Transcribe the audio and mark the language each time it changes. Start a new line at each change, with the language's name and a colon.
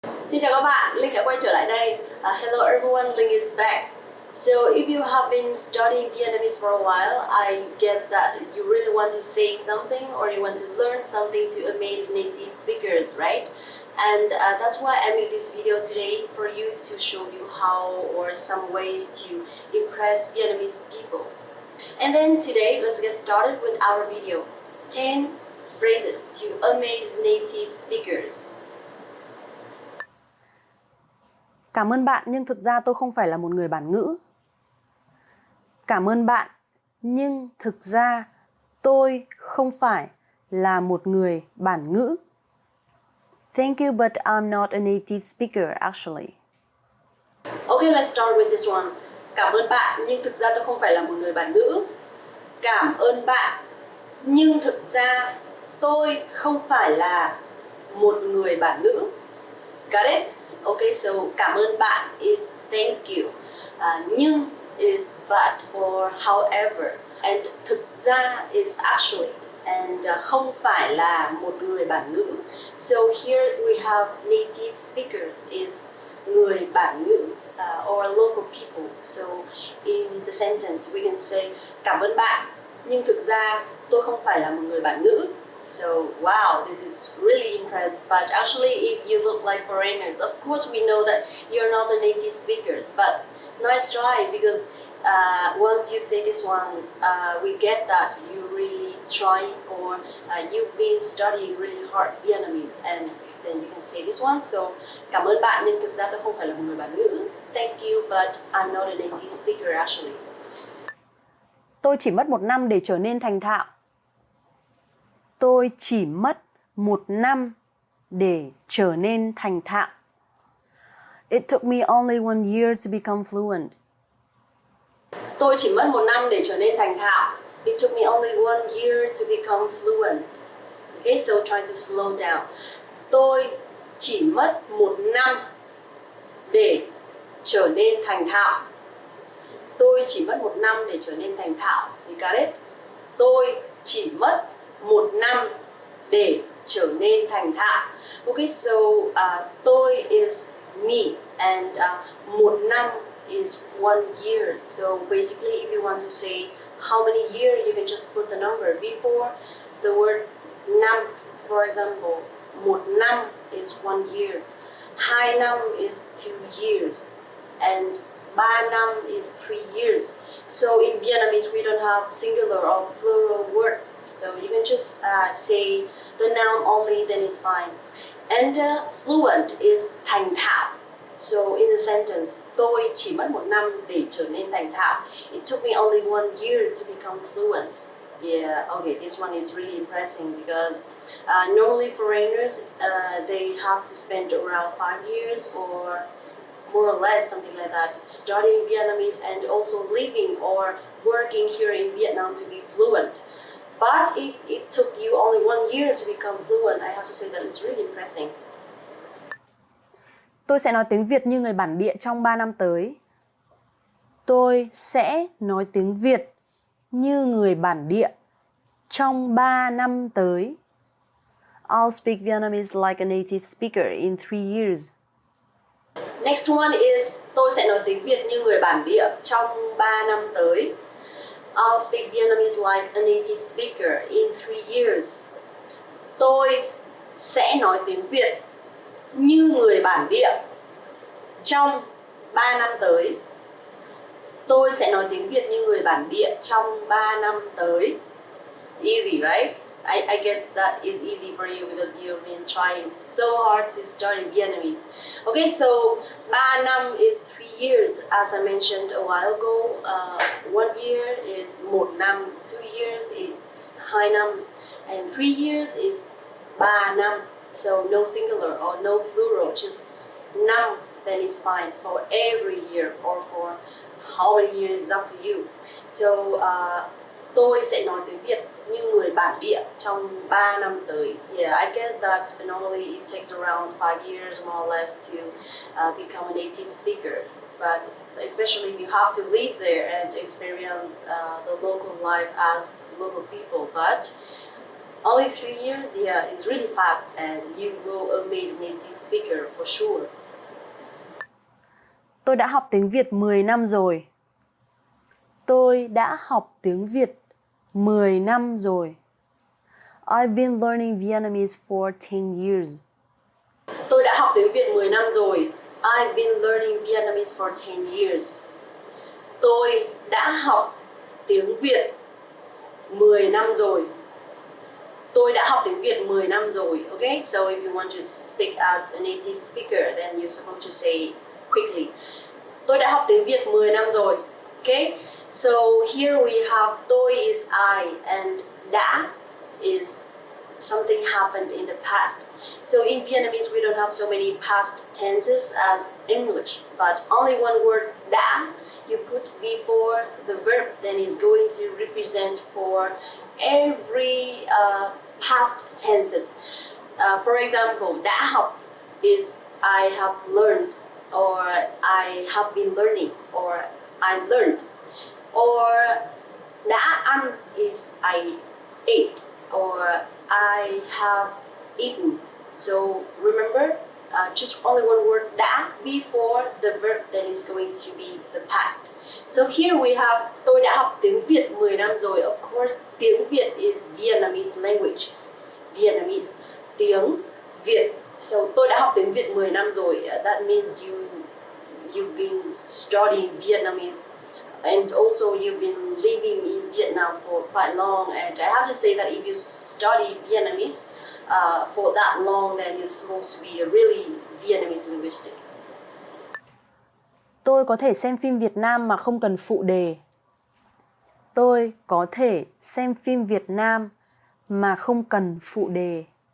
Vietnamese: Xin chào các bạn, Linh đã quay trở lại đây.
English: Hello everyone, Linh is back. So if you have been studying Vietnamese for a while, I guess that you really want to say something or you want to learn something to amaze native speakers, right? And that's why I made this video today for you to show you how or some ways to impress Vietnamese people. And then today, let's get started with our video. 10 phrases to amaze native speakers.
Vietnamese: Cảm ơn bạn nhưng thực ra tôi không phải là một người bản ngữ. Cảm ơn bạn nhưng thực ra tôi không phải là một người bản ngữ.
English: Thank you, but I'm not a native speaker actually. Okay, let's start with this one.
Vietnamese: Cảm ơn bạn nhưng thực ra tôi không phải là một người bản ngữ. Cảm ơn bạn nhưng thực ra tôi không phải là một người bản ngữ.
English: Got it? Okay, so
Vietnamese: cảm ơn bạn
English: is thank you.
Vietnamese: Nhưng
English: is but or however. And
Vietnamese: thực ra
English: is actually. And
Vietnamese: không phải là một người bản ngữ.
English: So here we have native speakers is
Vietnamese: người bản ngữ
English: or local people. So in the sentence we can say
Vietnamese: cảm ơn bạn nhưng thực ra tôi không phải là một người bản ngữ.
English: So wow, this is really impressive. But actually, if you look like foreigners, of course we know that you're not the native speakers. But nice try, because once you say this one, we get that you really try or you've been studying really hard Vietnamese, and then you can say this one.
Vietnamese: So cảm ơn bạn nhưng thực ra tôi không phải là một người bản ngữ.
English: Thank you, but I'm not a native speaker actually.
Vietnamese: Tôi chỉ mất 1 năm để trở nên thành thạo. Tôi chỉ mất 1 năm để trở nên thành thạo.
English: It took me only 1 year to become fluent.
Vietnamese: Tôi chỉ mất 1 năm để trở nên thành thạo.
English: It took me only 1 year to become fluent. Okay, so try to slow down.
Vietnamese: Tôi chỉ mất 1 năm để trở nên thành thạo. Tôi chỉ mất 1 năm để trở nên thành thạo.
English: You got it?
Vietnamese: Tôi chỉ mất 1 năm để trở nên thành thạo.
English: Okay, so tôi is me and
Vietnamese: 1 năm
English: is 1 year. So basically, if you want to say how many years, you can just put the number before the word năm. For example,
Vietnamese: 1 năm
English: is 1 year,
Vietnamese: 2 năm
English: is 2 years, and
Vietnamese: 3 năm
English: is 3 years. So in Vietnamese, we don't have singular or plural words. So you can just say the noun only, then it's fine. And fluent is
Vietnamese: thành thạo.
English: So in the sentence,
Vietnamese: tôi chỉ mất 1 năm để trở nên thành thạo.
English: It took me only 1 year to become fluent. Yeah, okay, this one is really impressive because normally foreigners, they have to spend around 5 years or more or less something like that, studying Vietnamese and also living or working here in Vietnam to be fluent. But if it took you only 1 year to become fluent, I have to say that it's really impressive.
Vietnamese: Tôi sẽ nói tiếng Việt như người bản địa trong 3 năm tới. Tôi sẽ nói tiếng Việt như người bản địa trong 3 năm tới.
English: I'll speak Vietnamese like a native speaker in 3 years. Next one is
Vietnamese: tôi sẽ nói tiếng Việt như người bản địa trong 3 năm tới.
English: I'll speak Vietnamese like a native speaker in 3 years.
Vietnamese: Tôi sẽ nói tiếng Việt như người bản địa trong 3 năm tới. Tôi sẽ nói tiếng Việt như người bản địa trong 3 năm tới.
English: Easy, right? I guess that is easy for you because you've been trying so hard to study Vietnamese. Okay, so
Vietnamese: 3 năm
English: is 3 years. As I mentioned a while ago, 1 year is
Vietnamese: 1 năm,
English: 2 years is
Vietnamese: 2 năm,
English: and 3 years is
Vietnamese: 3 năm.
English: So no singular or no plural, just năm, then it's fine for every year or for how many years is up to you.
Vietnamese: So tôi sẽ nói tiếng Việt như người bản địa trong 3 năm tới.
English: Yeah, I guess that normally it takes around 5 years more or less to become a native speaker. But especially if you have to live there and experience the local life as local people. But only 3 years, yeah, it's really fast and you will amaze native speaker for sure.
Vietnamese: Tôi đã học tiếng Việt 10 năm rồi. Tôi đã học tiếng Việt 10 năm rồi.
English: I've been learning Vietnamese for 10 years.
Vietnamese: Tôi đã học tiếng Việt 10 năm rồi.
English: I've been learning Vietnamese for 10 years.
Vietnamese: Tôi đã học tiếng Việt 10 năm rồi. Tôi đã học tiếng Việt 10 năm rồi.
English: Okay, so if you want to speak as a native speaker, then you're supposed to say quickly.
Vietnamese: Tôi đã học tiếng Việt 10 năm rồi.
English: Okay, so here we have tôi is I and đã is something happened in the past. So in Vietnamese, we don't have so many past tenses as English, but only one word đã you put before the verb, then is going to represent for every past tenses. For example,
Vietnamese: đã học
English: is I have learned, or I have been learning, or I learned. Or
Vietnamese: đã ăn
English: is I ate, or I have eaten. So remember, just only one word đã before the verb, then is going to be the past. So here we have
Vietnamese: tôi đã học tiếng Việt 10 năm rồi.
English: Of course,
Vietnamese: tiếng Việt
English: is Vietnamese language.
Vietnamese: Vietnamese, tiếng Việt. So tôi đã học tiếng Việt 10 năm rồi.
English: That means you've been studying Vietnamese, and also you've been living in Vietnam for quite long. And I have to say that if you study Vietnamese for that long, then you're supposed to be a really Vietnamese linguistic.
Vietnamese: Tôi có thể xem phim Việt Nam mà không cần phụ đề. Tôi có thể xem phim Việt Nam mà không cần phụ đề.